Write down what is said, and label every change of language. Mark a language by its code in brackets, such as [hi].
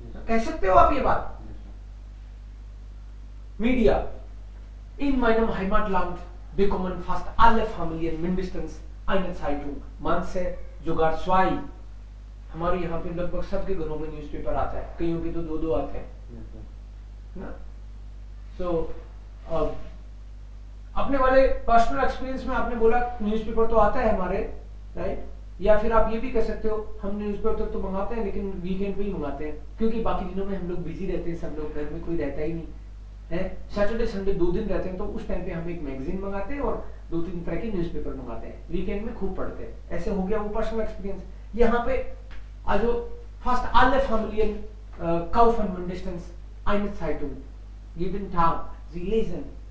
[hi] कह सकते हो आप ये बात? Media. [de] In meinem Heimatland bekommen fast alle Familien mindestens eine Zeitung. Manche sogar zwei. [hi] हमारे यहाँ पे लगभग सबके घरों में न्यूज़पेपर आता है, कईयों के तो दो दो आते हैं ना. So अपने वाले पर्सनल एक्सपीरियंस में आपने बोला न्यूज़पेपर तो आता है हमारे, राइट? या फिर आप ये भी कह सकते हो हम न्यूज़पेपर तो मंगाते हैं लेकिन वीकेंड पे ही मंगाते हैं, क्योंकि बाकी दिनों में हम लोग बिजी रहते हैं, सब लोग घर में कोई रहता ही नहीं है. सैटरडे संडे 2 दिन रहते हैं, तो उस टाइम पे हम एक मैगजीन मंगाते हैं और 2-3 तरह के न्यूज़पेपर मंगाते हैं, वीकेंड में खूब पढ़ते हैं. ऐसे हो गया वो पर्सनल एक्सपीरियंस. यहाँ पे [de] also fast alle Familien kaufen mindestens eine Zeitung jeden Tag. Sie lesen.